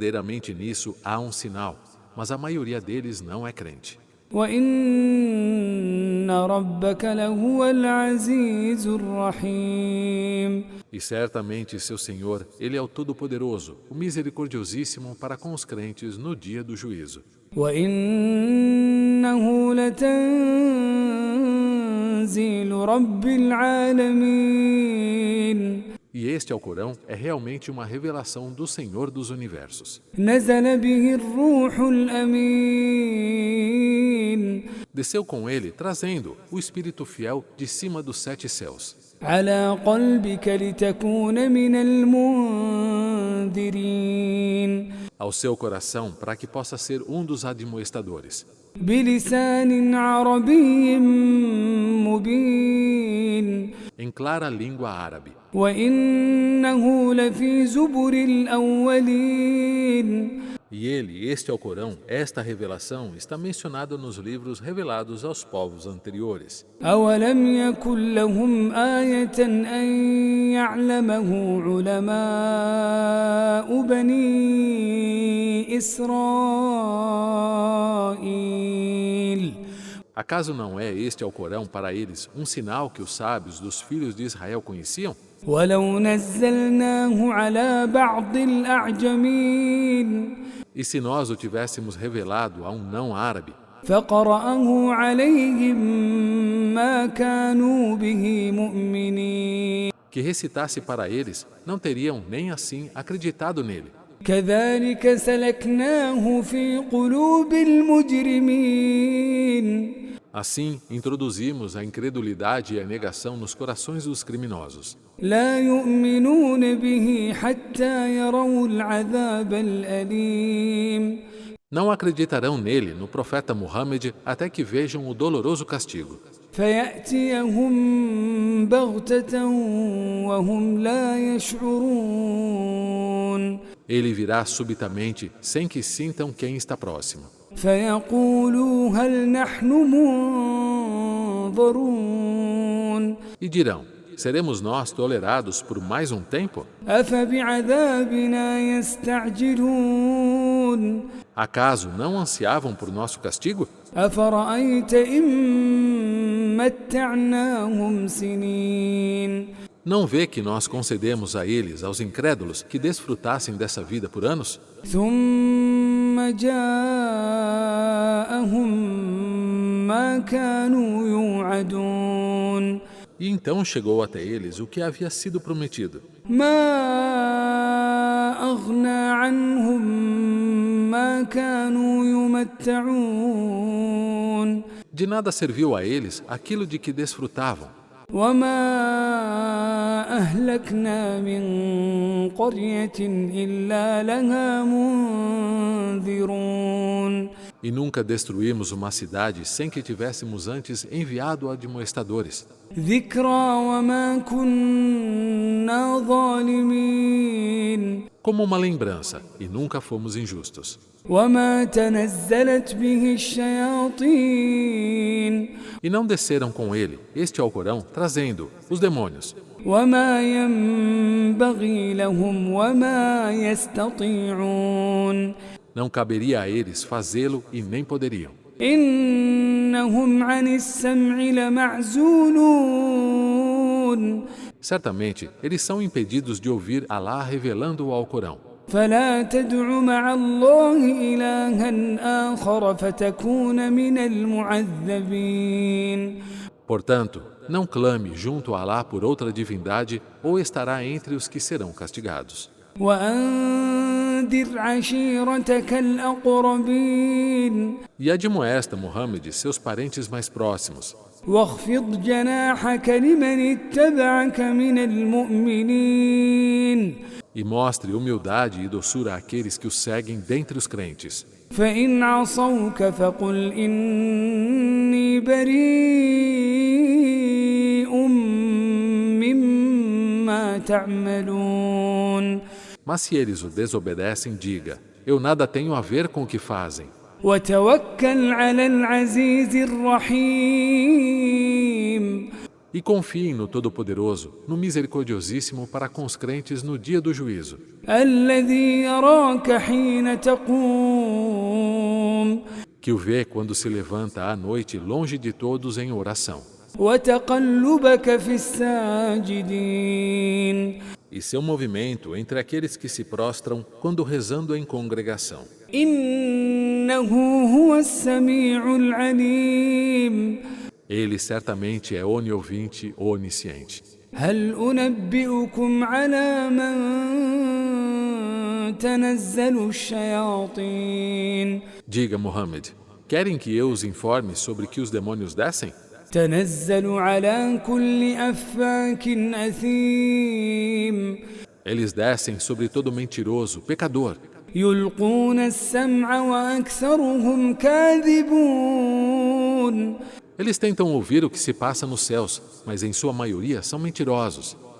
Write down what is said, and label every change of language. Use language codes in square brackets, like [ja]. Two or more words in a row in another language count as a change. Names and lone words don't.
[pt] Verdadeiramente nisso há um sinal, mas a maioria deles não é crente. [ar] وإن ربك لهو العزيز الرحيم. [pt] E certamente seu Senhor, Ele é o Todo-Poderoso, o Misericordiosíssimo para com os crentes no dia do juízo. [ar] وإنه لتنزيل رب العالمين. [pt] E este Alcorão é realmente uma revelação do Senhor dos Universos. [ar] نزل به الروح الأمين. [pt] Desceu com ele, trazendo o Espírito Fiel de cima dos 7 céus. [ar] على قلبك لتكون من المنذرين. [pt] Ao seu coração, para que possa ser um dos admoestadores. [ar] بلسان عربي مبين. [pt] Em clara língua árabe. [ar] وإنه لفي زبر الأولين. [pt] E ele, este Alcorão, esta revelação, está mencionada nos livros revelados aos povos anteriores. [ar] أولم يكن لهم آية أن يعلمه علماء بني إسرائيل. [pt] Acaso não é este Alcorão para eles um sinal que os sábios dos filhos de Israel conheciam? [ar] ولو نزلناه على بعض الأعجمين. [pt] E se nós o tivéssemos revelado a um não árabe, [ar] فقرأه عليهم ما كانوا به مؤمنين. [pt] que recitasse para eles, não teriam nem assim acreditado nele. [ar] كذلك سلكناه في قلوب المجرمين. [pt] Assim, introduzimos a incredulidade e a negação nos corações dos criminosos. [ar] لا يؤمنون به حتى يروا العذاب الأليم. [pt] Não acreditarão nele, no profeta Muhammad, até que vejam o doloroso castigo. [ar] فيأتيهم بغتة وهم لا يشعرون. [pt] Ele virá subitamente, sem que sintam quem está próximo. [ar] فيقولوا هل نحن منظرون. [pt] E dirão, seremos nós tolerados por mais um tempo? [ar] أفبعذابنا يستعجلون. [pt] Acaso não ansiavam por nosso castigo? [ar] أفرأيت إن متعناهم سنين. [pt] Não vê que nós concedemos a eles, aos incrédulos, que desfrutassem dessa vida por anos? [ar] ثم جاءهم ما كانوا يوعدون. [pt] E então chegou até eles o que havia sido prometido. [ar] ما أغنى عنهم ما كانوا يمتعون. [pt] De nada serviu a eles aquilo de que desfrutavam. [ar] وما أهلكنا من قرية إلا لها منذرون. [pt] E nunca destruímos uma cidade sem que tivéssemos antes enviado admoestadores. [ar] ذكرى وما كنا ظالمين. [pt] Como uma lembrança, e nunca fomos injustos. [ar] وما تنزلت به الشياطين. [pt] E não desceram com ele, este Alcorão, trazendo os demônios. [ar] وما ينبغي لهم وما يستطيعون. [pt] Não caberia a eles fazê-lo e nem poderiam. [ar] إنهم عن السمع لمعزولون. [pt] Certamente, eles são impedidos de ouvir Alá revelando o Alcorão. [ar] فلا تدع مع الله إلها آخر فتكون من المعذبين. [pt] Portanto, não clame junto a Alá por outra divindade ou estará entre os que serão castigados. [ar] وأنذر عشيرتك الأقربين. [pt] E admoesta, Muhammad, seus parentes mais próximos. [ar] واخفض جناحك لمن اتبعك من المؤمنين. [pt] E mostre humildade e doçura àqueles que o seguem dentre os crentes. [ar] فإن عصوك فقل إني بريء مما تعملون. [pt] Mas se eles o desobedecem, diga, eu nada tenho a ver com o que fazem. [ar] وتوكل على العزيز الرحيم. [pt] E confiem no Todo-Poderoso, no Misericordiosíssimo para com os crentes no dia do juízo. [ar] الذي يراك حين تقوم. [pt] que o vê quando se levanta à noite longe de todos em oração, [ar] وتقلبك في الساجدين [pt] e seu movimento entre aqueles que se prostram quando rezando em congregação. [ar] إنه هو السميع العليم [pt] Ele certamente é oniovinte, onisciente. [ar] هل أنبئكم على من تنزل الشياطين [pt] Diga, Muhammad, querem que eu os informe sobre que os demônios descem? [ar] تنزل على كل أفاك أثيم [pt] Eles descem sobre todo mentiroso, pecador. [ar] يلقون السمع وأكثرهم كاذبون [pt] Eles tentam ouvir o que se passa nos céus, mas em sua maioria são mentirosos.